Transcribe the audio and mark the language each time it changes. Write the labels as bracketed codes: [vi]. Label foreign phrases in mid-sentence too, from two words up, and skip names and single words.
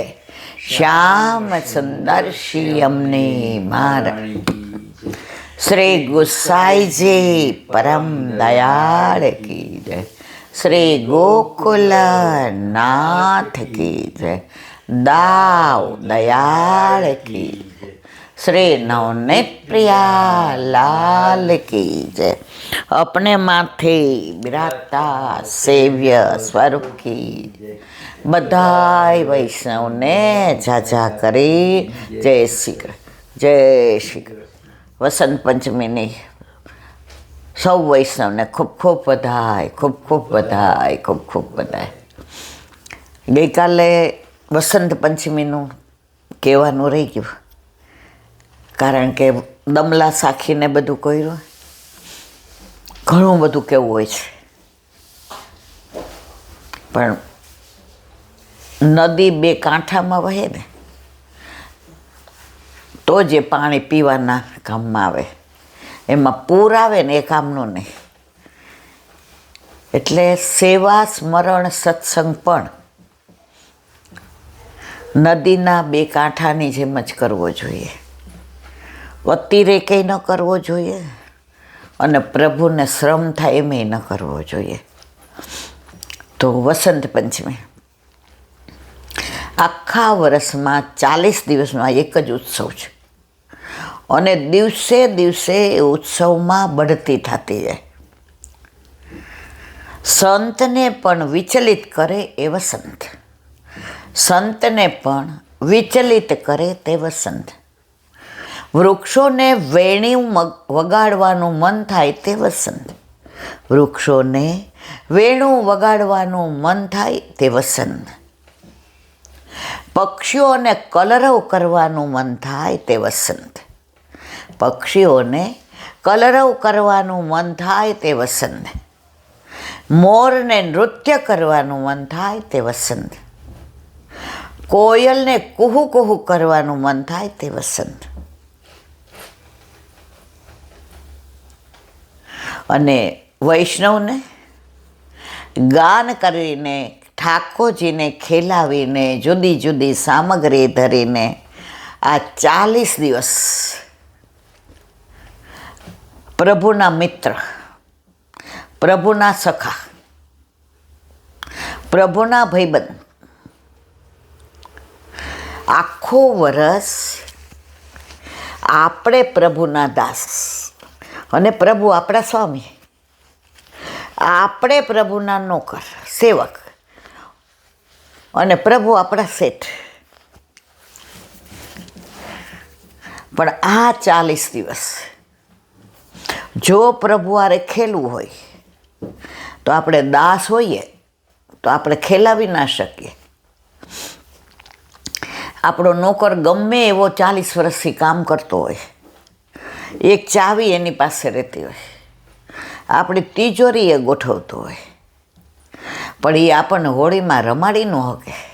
[gu] શ્યામ સુંદર શ્રી અમને મારણ. શ્રી ગુસાઈજી પરમ દયાળ કી જય. શ્રી ગોકુલનાથ કી જય. દાવ દયાળ કી જય. શ્રી નવનીત પ્રિયા લાલ કી જય. અપને માથે બિરાજતા સેવ્ય સ્વરૂપ કી બધાઈ વૈષ્ણવ ને ઝાઝા કરી. જય શ્રી વસંત પંચમી ને સૌ વૈષ્ણવ ને ખૂબ ખૂબ બધાઈ, ખૂબ ખૂબ બધાઈ, ખૂબ ખૂબ બધાઈ, खूब खूब बधाई. ગઈ કાલે વસંત પંચમી કહેવાનું રહી ગયું, કારણ કે દમલા સાખીને બધું કર્યું, ઘણું બધું કેવું હોય છે. પણ નદી બે કાંઠામાં વહે ને તો જે પાણી પીવાના કામમાં આવે, એમાં પૂર આવે ને એ કામનું નહીં. એટલે સેવા સ્મરણ સત્સંગ પણ નદીના બે કાંઠાની જેમ જ કરવો જોઈએ. અતિરેકે ન કરવો જોઈએ અને પ્રભુને શ્રમ થાય એમેય ન કરવો જોઈએ. તો વસંત પંચમી આખા વર્ષમાં 40 દિવસનો આ એક જ ઉત્સવ છે અને દિવસે દિવસે ઉત્સવમાં બઢતી થતી જાય. સંતને પણ વિચલિત કરે એ વસંત, સંતને પણ વિચલિત કરે તે વસંત. વૃક્ષોને વેણીં વગાડવાનું મન થાય તે વસંત, વૃક્ષોને વેણું વગાડવાનું મન થાય તે વસંત. પક્ષીઓને કલરવ કરવાનું મન થાય તે વસંત, પક્ષીઓને કલરવ કરવાનું મન થાય તે વસંત. મોરને નૃત્ય કરવાનું મન થાય તે વસંત, કોયલને કુહૂ કુહૂ કરવાનું મન થાય તે વસંત. અને વૈષ્ણવને ગાન કરીને ઠાકોરજીને ખેલાવીને જુદી જુદી સામગ્રી ધરીને આ 40 દિવસ પ્રભુના મિત્ર, પ્રભુના સખા, પ્રભુના ભાઈબંધ આખો વરસ આપણે પ્રભુના દાસ અને પ્રભુ આપણા સ્વામી, આપણે પ્રભુના નોકર સેવક અને પ્રભુ આપણા શેઠ. પણ આ 40 દિવસ જો પ્રભુ આરે ખેલવું હોય તો આપણે દાસ હોઈએ તો આપણે ખેલાવી ના શકીએ. આપણો નોકર ગમે એવો 40 વર્ષથી કામ કરતો હોય, એક ચાવી એની પાસે રહેતી હોય, આપણી તિજોરીએ ગોઠવતો હોય, પણ એ આપણને હોળીમાં રમાડી ન શકે.